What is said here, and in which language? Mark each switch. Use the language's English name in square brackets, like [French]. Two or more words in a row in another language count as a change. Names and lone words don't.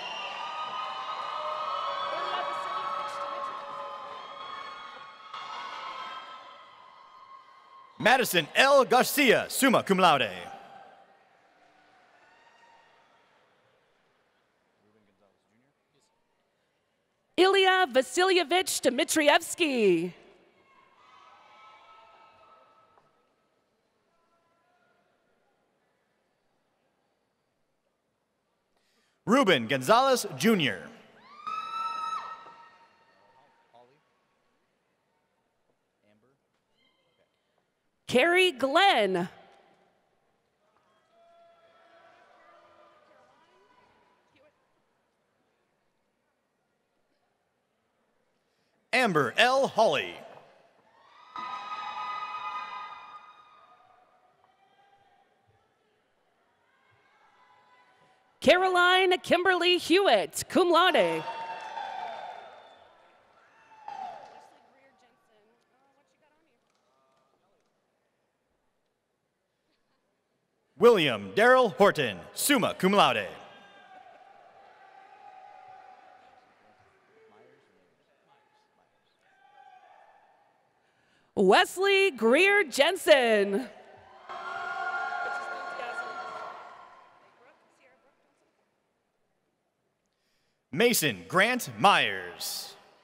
[English] Madison L. [Latin] Garcia, summa cum laude. [English] Ilya Vasilyevich Dmitrievsky. Ruben Gonzalez, Jr. Carrie Glenn. Amber L. Hawley. Caroline Kimberly Hewitt, [Latin] cum laude. [English] William Darrell Horton, [Latin] summa cum laude. [English] Wesley Greer Jensen. Mason Grant Myers.